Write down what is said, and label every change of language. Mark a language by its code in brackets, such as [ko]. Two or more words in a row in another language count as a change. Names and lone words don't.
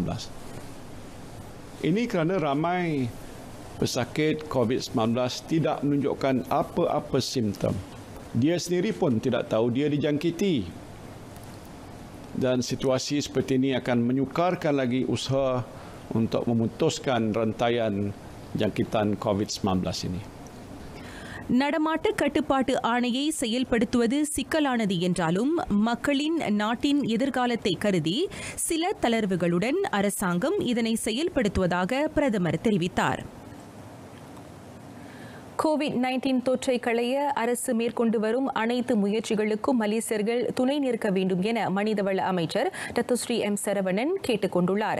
[ms] Ini kerana ramai pesakit COVID-19 tidak menunjukkan apa-apa simptom. Dia sendiri pun tidak tahu dia dijangkiti. Dan situasi seperti ini akan menyukarkan lagi usaha untuk memutuskan rantaian jangkitan COVID-19 ini. [ta] நடமாட்ட கட்டுப்பாட்டு ஆணையை செயல்படுத்துவது சிக்கலானது என்றாலும் மக்களின் நாட்டின் எதிர்காலத்தை கருதி சில தளர்வுகளுடன் அரசாங்கம் இதனை செயல்படுத்துவதாக பிரதமர் தெரிவித்தார். கோவிட்-19 தொற்றை களைய அரசு மேற்கொண்டு வரும் அனைத்து முயற்சிகளுக்கும் மலேசியர்கள் துணை நிற்க வேண்டும் என மனிதவள அமைச்சர் டத்தோ ஸ்ரீ எம் சரவணன் கேட்டுக் கொண்டுள்ளார்.